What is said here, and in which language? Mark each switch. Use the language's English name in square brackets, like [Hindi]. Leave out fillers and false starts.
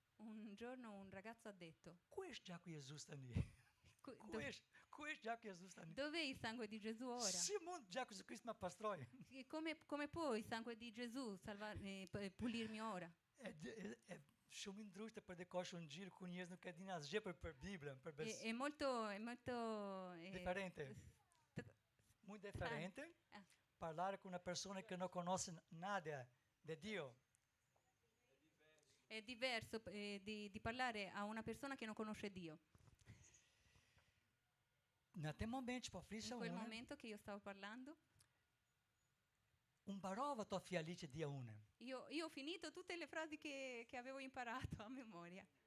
[Italian] Un giorno un ragazzo ha detto: [Albanian] "Ku është gjaku i Jezus tani?" "Ku- Ku do- është gjaku i Jezus tani? [Italian] Dov'è il sangue di Gesù ora? [Albanian] Si mund gjaku i Jezus Krist ma pastroj? [Italian] E come può il sangue di Gesù pulirmi ora?" [Albanian] Shumë i ndryshme për të kosh ungjil ku njerëz nuk e dinë asgjë për Biblën, për bes. [Italian] È molto Differente. [Spanish] Muy [Italian] differente parlare con una persona che non conosce [Spanish] nada [Italian] di Dio. È diverso di parlare a una persona che non conosce Dio. [Albanian] Në atë moment që po [Italian] In [Albanian] flisja [Italian] quel [Albanian] unë, [Italian] momento che io stavo parlando, [Albanian] unë mbarova ato fjali që dija unë. [Italian] io ho finito tutte le frasi che avevo imparato a memoria.